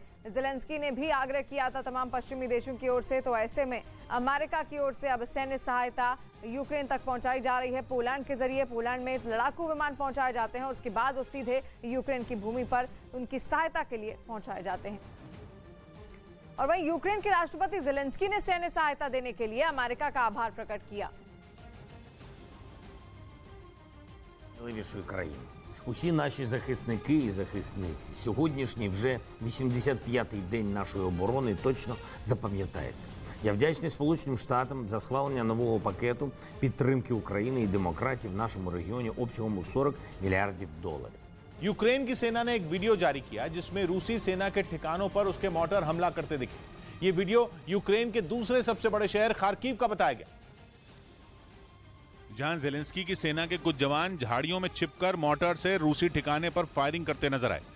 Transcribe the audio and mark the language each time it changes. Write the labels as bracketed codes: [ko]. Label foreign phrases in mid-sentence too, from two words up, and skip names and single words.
[hi] ज़ेलेंस्की ने भी आग्रह किया था तमाम पश्चिमी देशों की ओर से, तो ऐसे में अमेरिका की ओर से अब सैन्य सहायता यूक्रेन तक पहुंचाई जा रही है। पोलैंड के जरिए पोलैंड में लड़ाकू विमान पहुंचाए जाते हैं और उसके बाद वो सीधे यूक्रेन की भूमि पर उनकी सहायता के लिए पहुंचाए जाते हैं। और वहीं यूक्रेन के राष्ट्रपति ज़ेलेंस्की ने सैन्य सहायता देने के लिए अमेरिका का आभार प्रकट किया। [uk] Усі наші захисники і захисниці. Сьогоднішній вже 85-й день нашої оборони точно запам'ятається. Я вдячний Сполученим Штатам за схвалення нового пакету підтримки України і демократів в нашому регіоні обсягом у $40 мільярдів. [hi] यूक्रेन की सेना ने एक वीडियो जारी किया जिसमें रूसी सेना के ठिकानों पर उसके मोर्टार हमला करते दिखे। ये वीडियो यूक्रेन के दूसरे सबसे बड़े शहर खार्किव का बताया गया, जहां ज़ेलेंस्की की सेना के कुछ जवान झाड़ियों में छिपकर मोर्टार से रूसी ठिकाने पर फायरिंग करते नजर आए।